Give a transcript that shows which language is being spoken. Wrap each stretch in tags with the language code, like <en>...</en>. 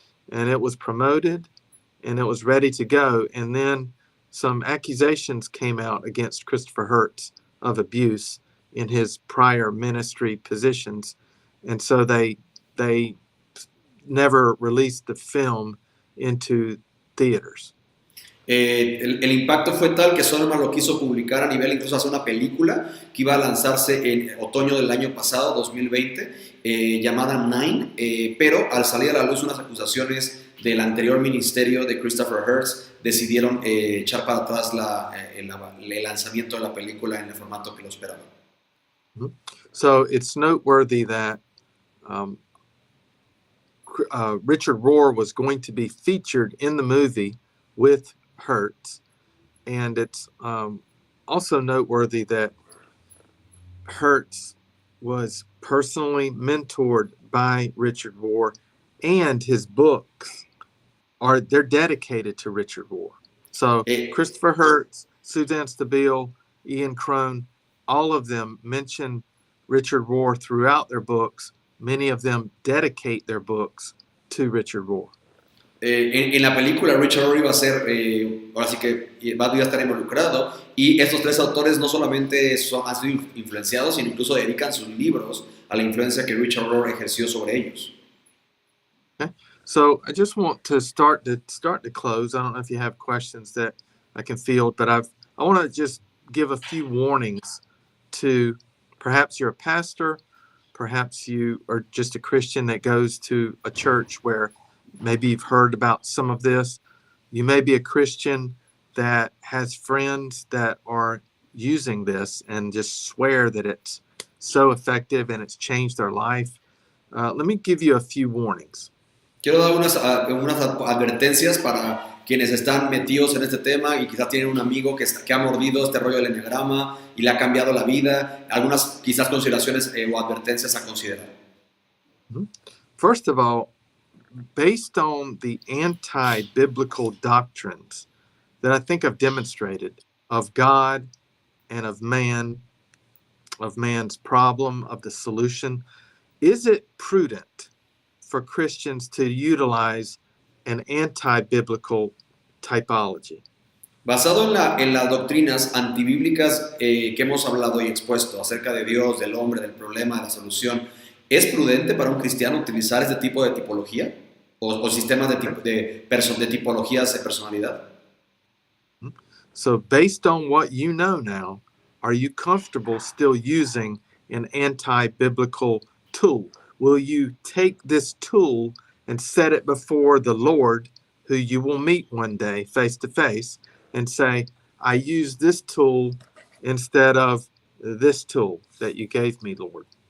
<en>And it was promoted and it was ready to go. And then some accusations came out against Christopher Hertz of abuse in his prior ministry positions. And so they never released the film into theaters.</en> <es>El impacto fue tal que Zondervan lo quiso publicar a nivel, incluso hacer una película que iba a lanzarse en otoño del año pasado, 2020, llamada Nine, pero al salir a la luz unas acusaciones del anterior ministerio de Christopher Hertz, decidieron echar para atrás el lanzamiento de la película en el formato que lo esperaban.</es> <en>So it's noteworthy that Richard Rohr was going to be featured in the movie with Hertz, and it's also noteworthy that Hertz was personally mentored by Richard Rohr, and his books they're dedicated to Richard Rohr. So Christopher Hertz, Suzanne Stabile, Ian Crone, all of them mention Richard Rohr throughout their books. Many of them dedicate their books to Richard Rohr.</en> <es>En la película Richard Rohr iba a ser, ahora sí que va a estar involucrado, y estos 3 autores no solamente han sido influenciados, sino incluso dedican sus libros a la influencia que Richard Rohr ejerció sobre ellos.</es> <en>Okay. So I just want to start to close. I don't know if you have questions that I can field, but I want to just give a few warnings to perhaps you're a pastor, perhaps you are just a Christian that goes to a church where maybe you've heard about some of this. You may be a Christian that has friends that are using this and just swear that it's so effective and it's changed their life. Let me give you a few warnings.</en> <es>Quiero dar unas advertencias para quienes están metidos en este tema y quizás tienen un amigo que ha mordido este rollo del enneagrama y le ha cambiado la vida. Algunas quizás consideraciones o advertencias a considerar.</es> <en>First of all, based on the anti-biblical doctrines that I think I've demonstrated of God and of man, of man's problem, of the solution, is it prudent for Christians to utilize an anti-biblical typology?</en> <es>Basado en las doctrinas antibíblicas que hemos hablado y expuesto acerca de Dios, del hombre, del problema, de la solución, ¿es prudente para un cristiano utilizar este tipo de tipología o sistemas de tipologías de personalidad?</es> <en>So based on what you know now, are you comfortable still using an anti-biblical tool? Will you take this tool and set it before the Lord, who you will meet one day face to face, and say, I use this tool instead of this tool that you gave me, Lord?</en>